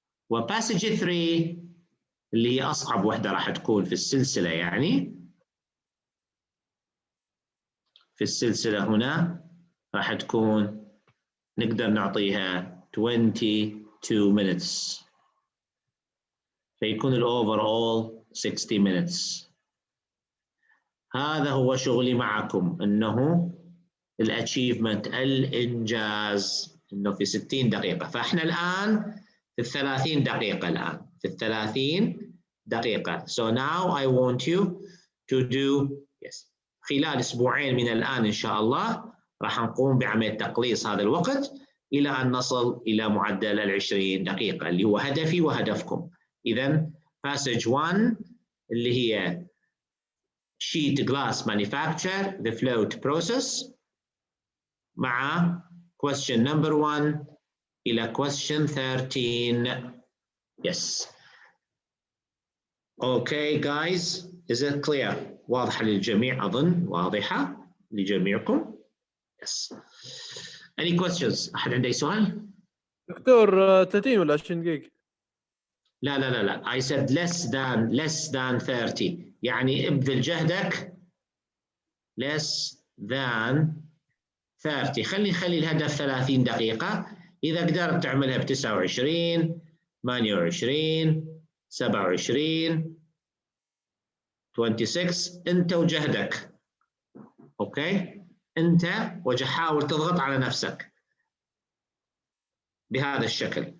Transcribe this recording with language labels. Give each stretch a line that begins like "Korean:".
Arabic: وباسج 3 اللي هي اصعب وحده راح تكون في السلسله، يعني في السلسله هنا راح تكون نقدر نعطيها 22 minutes، فيكون الأوفر أول 60 minutes. هذا هو شغلي معكم، أنه الأتشيفمنت، الإنجاز، أنه في 60 دقيقة. فإحنا الآن في 30 دقيقة، الآن في 30 دقيقة.
English: So now I want you to do yes.
Arabic: خلال أسبوعين من الآن إن شاء الله راح نقوم بعملية تقليص هذا الوقت إلى أن نصل إلى معدل 20 دقيقة اللي هو هدفي وهدفكم. إذن passage 1 اللي هي
English: sheet glass manufacture the float process
Arabic: مع question number 1 إلى question 13.
English: Yes. Okay guys, is it clear؟
Arabic: واضحة للجميع أظن، واضحة لجميعكم.
English: Yes. Any questions؟
Arabic: أحد عنده أي سؤال؟ دكتور 30 ولا 20 دقيقة؟
English: لا I said less than 30،
Arabic: يعني ابذل جهدك
English: less than 30.
Arabic: خلي الهدف 30 دقيقة. إذا قدرت تعملها ب 29 28 27 26 أنت وجهدك. أوكي، أنت حاول تضغط على نفسك بهذا الشكل.